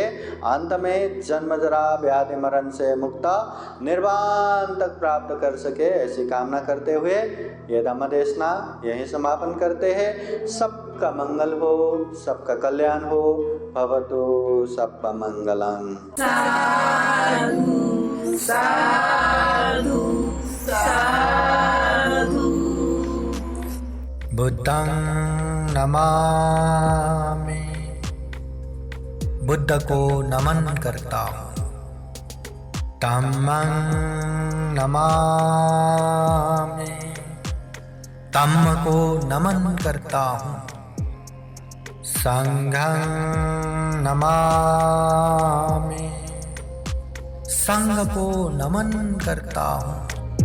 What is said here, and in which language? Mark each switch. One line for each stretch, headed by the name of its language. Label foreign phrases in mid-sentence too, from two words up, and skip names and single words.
Hindi: अंत में जन्म जरा व्याधि मरण से मुक्त निर्वाण तक प्राप्त कर सके, ऐसी कामना करते हुए ये धम्मदेशना यहीं समापन करते हैं। सबका मंगल हो, सबका कल्याण हो, भवतु सबका मंगलम। साधु साधु साधु।
Pali: बुद्धं नमामि,
Hindi: बुद्ध को नमन करता हूँ।
Pali: धम्मं नमामि,
Hindi: धम्म को नमन करता हूँ।
Pali: संघं नमामि,
Hindi: संघ को नमन करता हूँ।